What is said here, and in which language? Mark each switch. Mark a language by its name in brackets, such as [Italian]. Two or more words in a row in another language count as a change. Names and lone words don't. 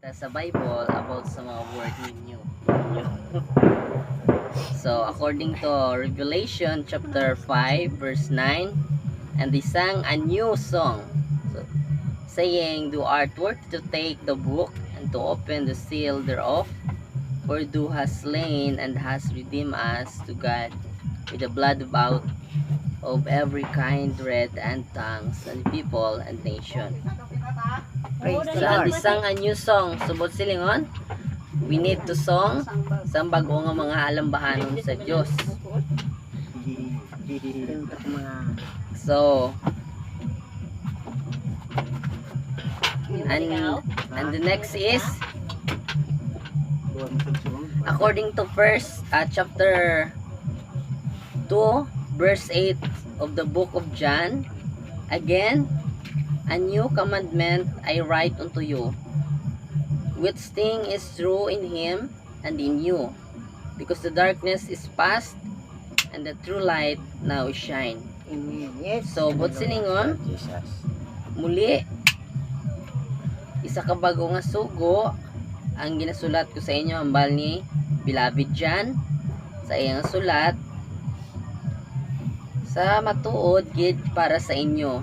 [Hiligaynon] sa Bible about sa mga word ninyo. [English] So, according to Revelation chapter 5 verse 9, and they sang a new song, so, saying, "Thou art worthy to take the book and to open the seal thereof, for thou hast slain and hast redeemed us to God with the blood of oath of every kind, red, and tongues, and people, and nation." Praise the So, and Lord. they sang a new song. [Hiligaynon] Subot silingon, [English] we need to song [Hiligaynon] sa bago nga mga alambahanon sa Diyos. [English] So, and the next is, according to first chapter 2 verse 8 of the book of John, again, a new commandment I write unto you, which thing is true in him and in you, because the darkness is past and the true light now shine. Amen. Yes. So, but silingon, Jesus. [Hiligaynon] muli, isa ka bago nga sugo ang ginasulat ko sa inyo, ambal ni Beloved John, sa iyang sulat, sa matuod gid para sa inyo.